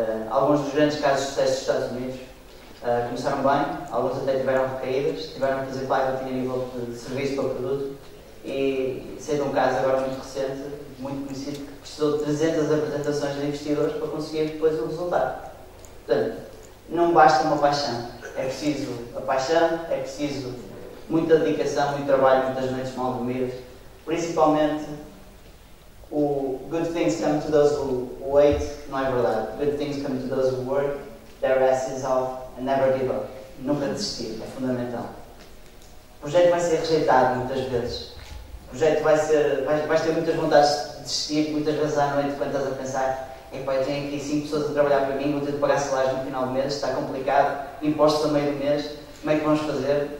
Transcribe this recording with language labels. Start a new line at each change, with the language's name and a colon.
Portuguese: Alguns dos grandes casos de sucesso dos Estados Unidos começaram bem, alguns até tiveram recaídas, tiveram que fazer pivoting a nível de serviço para o produto, e sei de um caso agora muito recente, muito conhecido, que precisou de 300 apresentações de investidores para conseguir depois o resultado. Portanto, não basta uma paixão. É preciso a paixão, é preciso muita dedicação, muito trabalho, muitas noites mal dormidas. Principalmente, o
English: good things come to those who wait,
Portuguese: não é verdade.
English: Good things come to those who work their asses off and never give up.
Portuguese: Nunca desistir, é fundamental. O projeto vai ser rejeitado muitas vezes. O projeto vais ter muitas vontades de desistir, muitas vezes à noite, quando estás a pensar: epá, eu tenho aqui 5 pessoas a trabalhar para mim, vou ter de pagar salários no final do mês, está complicado, impostos a meio do mês, como é que vamos fazer?